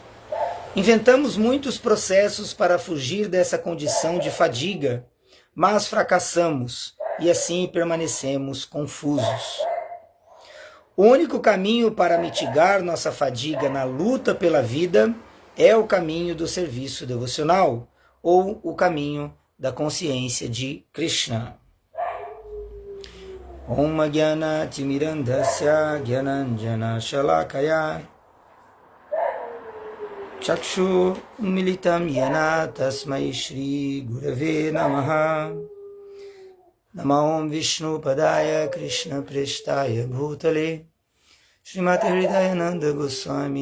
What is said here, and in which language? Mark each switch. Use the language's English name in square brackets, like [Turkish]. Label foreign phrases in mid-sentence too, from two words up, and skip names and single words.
[Portuguese] Inventamos muitos processos para fugir dessa condição de fadiga, mas fracassamos e assim permanecemos confusos. O único caminho para mitigar nossa fadiga na luta pela vida é o caminho do serviço devocional, ou o caminho da consciência de Krishna. [Sanskrit] ॐ ज्ञान तिमिरान्धस्य ज्ञानाञ्जन शलाकया चक्षु मीलितं यन तस्मै श्री गुरवे नमः नमो विष्णु पादाय कृष्ण प्रेष्ठाय भूतले श्रीमती हृदयानन्द गोस्वामी